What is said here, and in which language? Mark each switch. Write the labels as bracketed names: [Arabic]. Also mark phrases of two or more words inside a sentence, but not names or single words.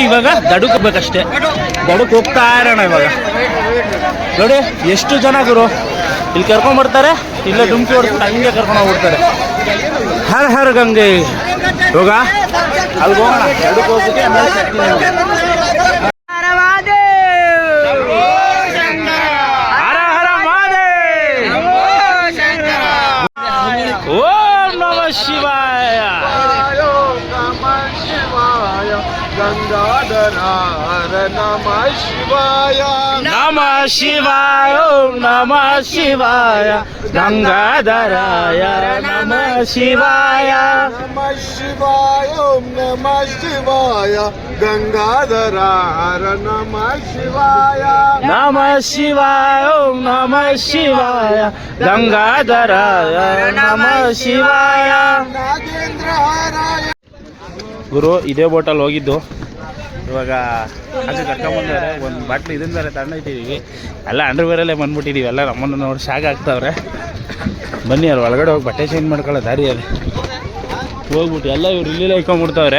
[Kannada] ಇವಾಗ ದಡಕ್ಕೆ ಹೋಗ್ಬೇಕಷ್ಟೇ. ದಡಕ್ಕೆ ಹೋಗ್ತಾ ಇರೋಣ ಇವಾಗ. ನೋಡಿ ಎಷ್ಟು ಜನ ಗುರು ಇಲ್ಲಿ ಕರ್ಕೊಂಡ್ಬರ್ತಾರೆ, ಇಲ್ಲೇ ಡುಮ್ಕಿ ಹೊಡ್ಕೊಂಡು ಹಂಗೆ ಕರ್ಕೊಂಡು ಹೋಗ್ಬಿಡ್ತಾರೆ. [Hindi] हर हर गंगे [Kannada] ಇವಾಗ ಅಲ್ಲಿ ಹೋಗೋಣ. ದಡಕ್ಕೆ ಹೋಗ್ಬಿಟ್ಟು ಆಮೇಲೆ ಸಿಗ್ತೀನಿ ನಿಮಗೆ. [Sanskrit] ಓಂ ನಮಃ ಶಿವಾಯ. ಗಂಗಾಧರ ನಮಃ ಶಿವಾಯ. ನಮಃ ಶಿವಾಯ. ಓಂ ನಮಃ ಶಿವಾಯ. ಗಂಗಾಧರಾಯ ನಮಃ ಶಿವಾಯ. ನಮಃ ಶಿವಾಯ. ಓಂ ನಮಃ ಶಿವಾಯ. ಗಂಗಾಧರ ನಮಃ ಶಿವಾಯ. ನಮಃ ಶಿವಾಯ. ಓಂ ನಮಃ ಶಿವಾಯ. ಗಂಗಾಧರಾಯ ನಮಃ ಶಿವಾಯ. ನಾಗೇಂದ್ರ ಹಾರಾಯ. [Kannada] ಗುರು ಇದೇ ಬೋಟಲ್ಲಿ ಹೋಗಿದ್ದು. ಇವಾಗ ಹಾಗೆ ಕರ್ಕೊಂಬಂದವ್ರೆ. ಒಂದು ಬಾಟ್ಲು ಇದನ್ನ ಬೇರೆ ತಗೊಂಡಿದ್ದೀವಿ. ಎಲ್ಲ ಅಂಡರ್ವೇರಲ್ಲೇ ಬಂದ್ಬಿಟ್ಟಿದ್ದೀವಿ. ಎಲ್ಲ ನಮ್ಮನ್ನು ನೋಡಿ ಶಾಕ್ ಆಗ್ತಾವ್ರೆ. ಬನ್ನಿ ಅಲ್ಲಿ ಒಳಗಡೆ ಹೋಗಿ ಬಟ್ಟೆ ಚೇಂಜ್ ಮಾಡ್ಕೊಳ್ಳೋ ದಾರಿ ಅದು ಹೋಗ್ಬಿಟ್ಟು ಎಲ್ಲ ಇವ್ರು ಇಲ್ಲಿ ಇಟ್ಕೊಂಡ್ಬಿಡ್ತಾವ್ರೆ.